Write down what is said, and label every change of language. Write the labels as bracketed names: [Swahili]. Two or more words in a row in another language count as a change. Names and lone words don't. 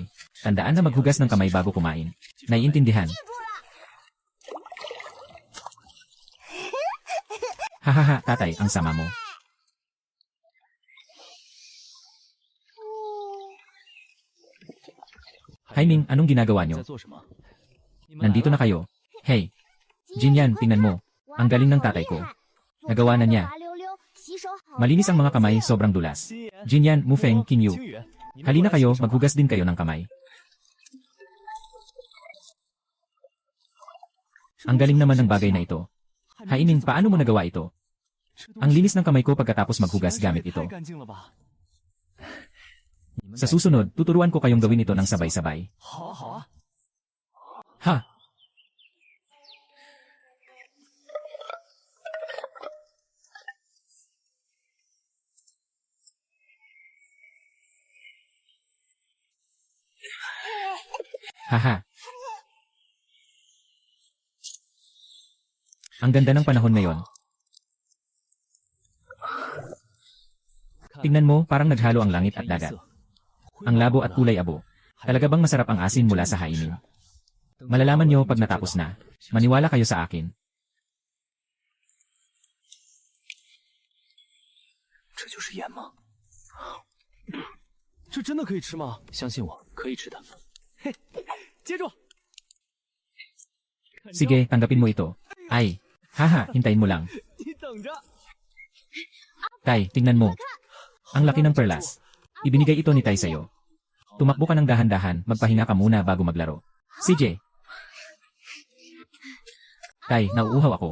[Filipino] Tandaan na maghugas ng kamay bago kumain. Naiintindihan? Hahaha, tatay, ang sama mo. Haiming, anong ginagawa nyo? [Chinese] 在做什么？ [Filipino] Nandito na kayo. Hey, Jinyan, tingnan mo. Ang galing ng tatay ko. Nagawa na niya. Malinis ang mga kamay, sobrang dulas. Jinyan, Mufeng, Kinyu. Halina kayo, maghugas din kayo ng kamay. Ang galing naman ng bagay na ito. Haiming, paano mo nagawa ito? Ang linis ng kamay ko pagkatapos maghugas gamit ito. [Chinese] 太干净了吧？ [Filipino] Sa susunod, tuturuan ko kayong gawin ito ng sabay-sabay. [Chinese] 好啊好啊。 Ha! Haha. [Filipino] Ang ganda ng panahon ngayon. Tingnan mo, parang naghalo ang langit at dagat. Ang labo at kulay abo. Talaga bang masarap ang asin mula sa haiming? Malalaman nyo pag natapos na. Maniwala kayo sa akin. [Chinese] 这就是盐吗？这真的可以吃吗？相信我，可以吃的。嘿，接住！ [Filipino] Sige, tanggapin mo ito. Ay, haha, hintayin mo lang. [Chinese] 你等着。 [Filipino] Tay, tingnan mo. Ang laki ng perlas. Ibinigay ito ni Tay sa'yo. Tumakbo ka ng dahan-dahan, magpahinga ka muna bago maglaro. CJ. Tay, nauuhaw ako.